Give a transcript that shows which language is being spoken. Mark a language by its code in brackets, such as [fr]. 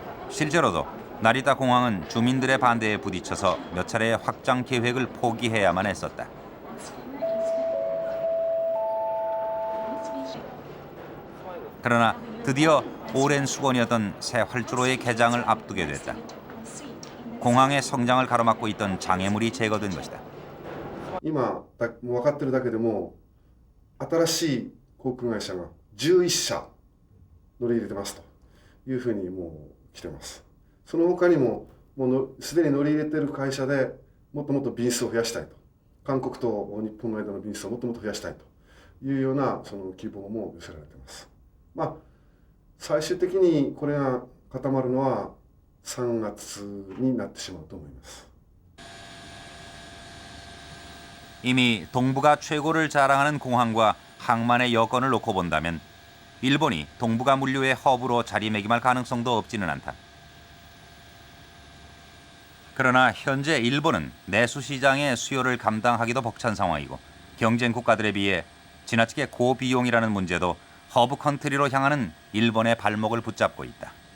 [ko] 실제로도 나리타 공항은 주민들의 반대에 부딪혀서 몇 차례 확장 계획을 포기해야만 했었다. 그러나 드디어 오랜 수건이었던 새 활주로의 개장을 앞두게 됐다. 공항의 성장을 가로막고 있던 장애물이 제거된 것이다. [ja] 今分かってるだけでも新しい航空会社が11社乗り入れてますというふうにもう来てます。その他にもすでに乗り入れてる会社でもっともっと便数を増やしたいと、韓国と日本の間の便数をもっともっと増やしたいというようなその希望も寄せられています。まあ最終的にこれが固まるのは3月になってしまうと思います。 [ko] 이미 동북아 최고를 자랑하는 공항과 항만의 여건을 놓고 본다면 일본이 동북아 물류의 허브로 자리매김할 가능성도 없지는 않다. 그러나 현재 일본은 내수 시장의 수요를 감당하기도 벅찬 상황이고 경쟁 국가들에 비해 지나치게 고비용이라는 문제도 허브 컨트리로 향하는 일본의 발목을 붙잡고 있다.